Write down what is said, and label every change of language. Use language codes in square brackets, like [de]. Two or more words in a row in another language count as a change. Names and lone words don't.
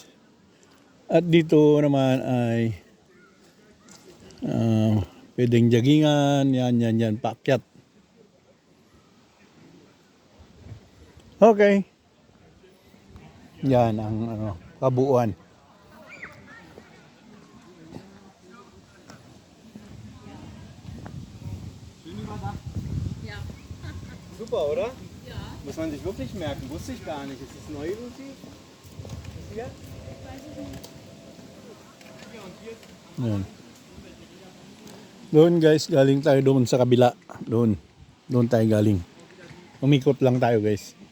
[tl] At dito naman ay pwedeng joggingan, yan, paakyat. Okay. Yan ang kabuuan. [de] Super, oder? Ja. Muss man sich wirklich merken. Wusste ich gar nicht. Ist das neu irgendwie? Ja? [tl] Yan. Doon guys, galing tayo doon sa kabila. Doon tayo galing. Umikot lang tayo guys.